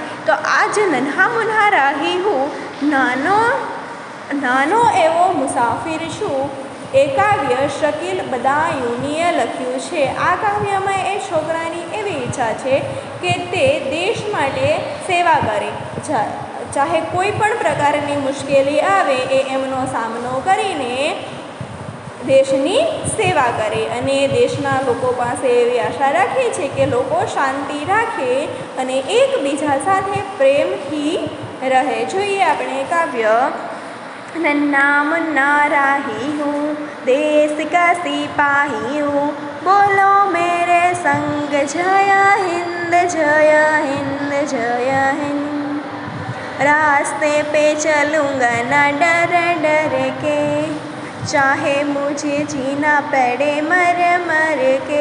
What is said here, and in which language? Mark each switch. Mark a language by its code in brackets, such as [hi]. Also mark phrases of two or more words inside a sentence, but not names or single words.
[gu] તો આજ [hi] नन्हा मुन्हा राही हूँ [gu] નાનો એવો મુસાફિર છું એ કાવ્ય શકીલ બદાયૂનીએ લખ્યું છે। આ કાવ્યમાં એ છોકરાની એવી ઇચ્છા છે કે તે દેશ માટે સેવા કરે, ચાહે કોઈ પણ પ્રકારની મુશ્કેલી આવે એ એમનો સામનો કરીને દેશની સેવા કરે અને દેશના લોકો પાસે એવી આશા રાખે છે કે લોકો શાંતિ રાખે અને એકબીજા સાથે પ્રેમથી રહે। જોઈએ આપણે કાવ્ય। [hi] नन्हा मुन्ना राही हूँ देश का सिपाही हूँ, बोलो मेरे संग जय हिंद जय हिंद जय हिंद। रास्ते पे चलूँगा ना डर डर के, चाहे मुझे जीना पड़े मर मर के।